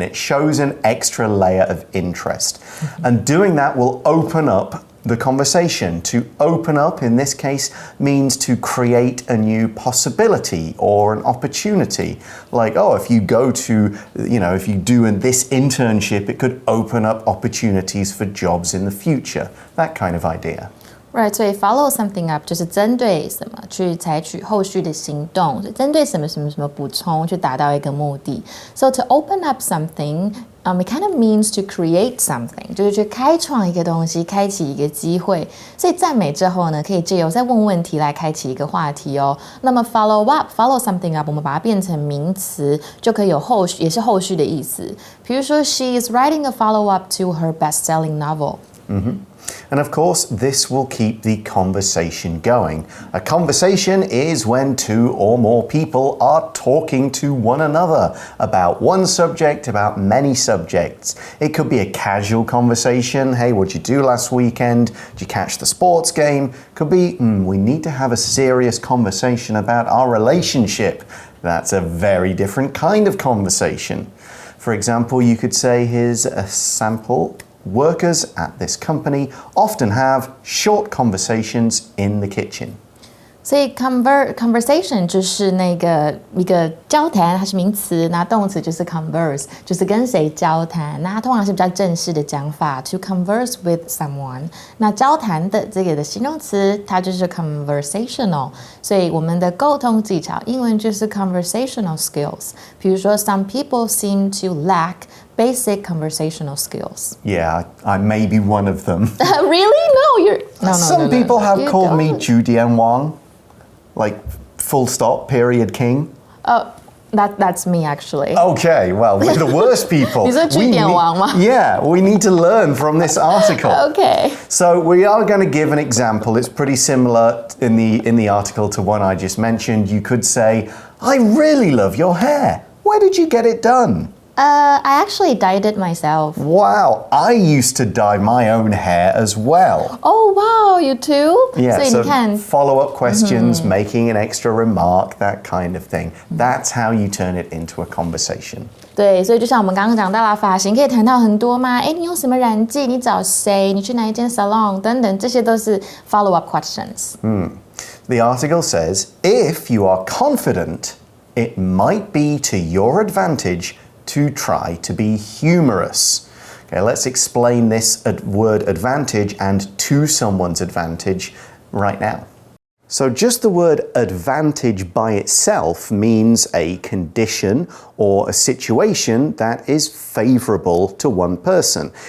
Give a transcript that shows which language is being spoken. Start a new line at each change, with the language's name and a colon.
English: It shows an extra layer of interest. And doing that will open up the conversation. To open up, in this case, means to create a new possibility or an opportunity. Like, oh, if you go to, if you do this internship, it could open up opportunities for jobs in the future. That kind of idea. Right,
Chinese: 所以
English: follow something up
Chinese: 就是针对什么去采取后续的行动，针对什么什么什么补充去达到一个目的。
English: So to open up something, it kind of means to create something，
Chinese: 就是去开创一个东西，开启一个机会。所以赞美之后呢，可以借由再问问题来开启一个话题哦。那么
English: follow something up，
Chinese: 我们把它变成名词，就可以有后续，也是后续的意思。比如说
English: ，She is writing a follow up to her best-selling novel. And of course, this will keep the conversation going. A conversation is when two or more people are talking to one another about one subject, about many subjects. It could be a casual conversation. Hey, what'd you do last weekend? Did you catch the sports game? Could be, we need to have a serious conversation about our relationship. That's a very different kind of conversation. For example, you could say, here's a sample. Workers at this company often have short conversations in the kitchen.
Chinese: 所以 conversation 就是那个一个交谈，它是名词，那动词就是 converse， 就是跟谁交谈。那它通常是比较正式的讲法 ，
English: to converse with someone。
Chinese: 那交谈的这个的形容词，它就是 conversational。所以我们的沟通技巧，英文就是
English: conversational skills。
Chinese: 比如说
English: ，some people seem to lack basic conversational skills. Yeah, I may be one of them. Really? No, you're... No. Some people have You called me don't. Judian Wang, like full stop, period king. Oh, that's me actually. Okay, well, we're the worst people.
Chinese: 你说句点王吗？
English: Yeah, we need to learn from this article. Okay. So we are going to give an example. It's pretty similar in the article to one I just mentioned. You could say, I really love your hair. Where did you get it done? I actually dyed it myself. Wow, I used to dye my own hair as well. Oh wow, you too? Yeah,
Chinese: 所以
English: so
Chinese: 你看
English: follow-up questions, making an extra remark, that kind of thing. That's how you turn it into a conversation.
Chinese: 对，所以就像我们刚刚讲到了，发型可以谈到很多吗？哎，你用什么染剂？你找谁？你去哪一间 salon？ 等等，这些都是
English: follow-up questions. The article says, if you are confident, it might be to your advantage to try to be humorous. Okay, let's explain this word advantage and to someone's advantage right now. So just the word advantage by itself means a condition or a situation that is favorable to one person.